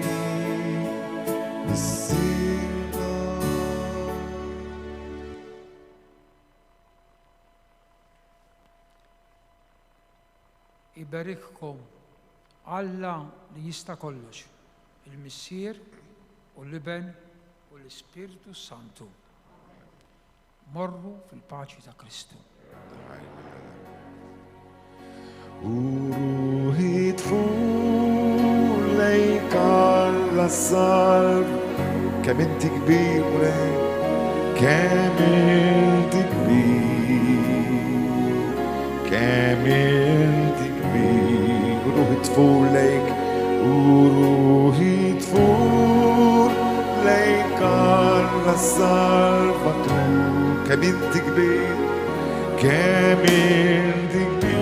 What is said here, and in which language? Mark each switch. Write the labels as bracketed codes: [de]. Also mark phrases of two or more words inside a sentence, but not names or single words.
[mt] Iberikkom Alla li jista' kollox, il-Missier u l-Iben u l-Ispiritu Santu. Morru fil-paċi ta' Kristu. [ar] وروحي تفور ليك على الصلب كم انت كبير مولاي كم انت كبير كم انت كبير وروحي تفور ليك وروحي تفور ليك على الصلب كم انت كبير كم انت كبير